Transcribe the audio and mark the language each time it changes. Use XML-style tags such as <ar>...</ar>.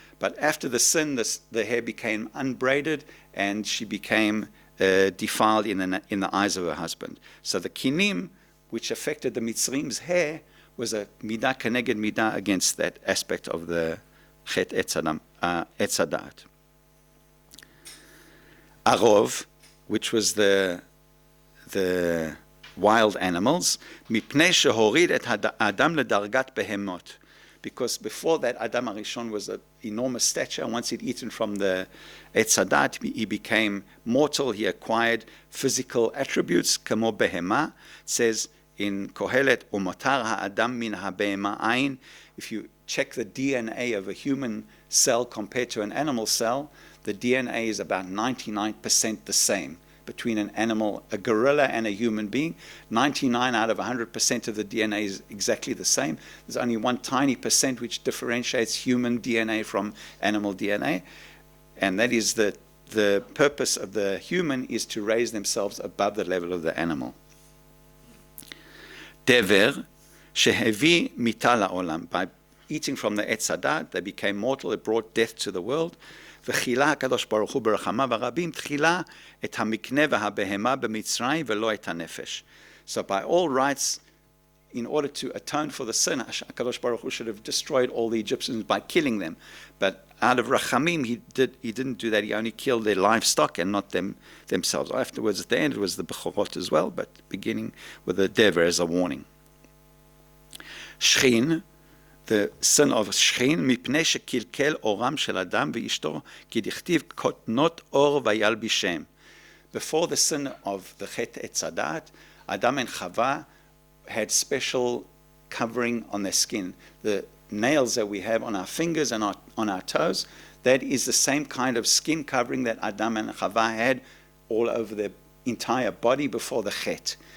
<en>But after the sin, the hair became unbraided, and she became defiled in the eyes of her husband. So the kinim, which affected the Mitzrim's hair, was a midah keneged midah against that aspect of the chet etz hadat. Arov, which was the</en> <he>the wild animals, מפני שהוריד את האדם לדרגת בהמות.</he> <en>Because before that, Adam Arishon was an enormous stature. Once he'd eaten from the Etz Hadat, he became mortal. He acquired physical attributes, כמו בהמה.</en> <he>It says in Kohelet, ומותר האדם מן הבהמה עין.</he> <en>If you check the DNA of a human cell compared to an animal cell, the DNA is about 99% the same between an animal, a gorilla and a human being. 99 out of 100% of the DNA is exactly the same. There's only one tiny percent which differentiates human DNA from animal DNA. And that is the purpose of the human is to raise themselves above the level of the animal. Dever, shehevi mita la'olam. By eating from the Etz Hadat, they became mortal. It brought death to the world.</en> <he>וכילה הקדוש ברוך הוא ברחמיו הרבים תחילה את המקנה והבהמה במצרים ולא את הנפש.</he> <en>So by all rights, in order to atone for the sin, HaKadosh Baruch Hu should have destroyed all the Egyptians by killing them. But out of Rachamim, he didn't do that. He only killed their livestock and not themselves. Afterwards, at the end, it was the Bechorot as well, but beginning with the Dever as a warning.</en> <he>Shchin, the son of Shchin, מפני שקלקל אורם של אדם ואשתו, כי דכתיב כותנות אור וילבישם.</he> <en>Before the sin of the Chet Etz Hadat, Adam and Chava had special covering on their skin. The nails that we have on our fingers and on our toes, that is the same kind of skin covering that Adam and Chava had all over their entire body before the Chet.</en>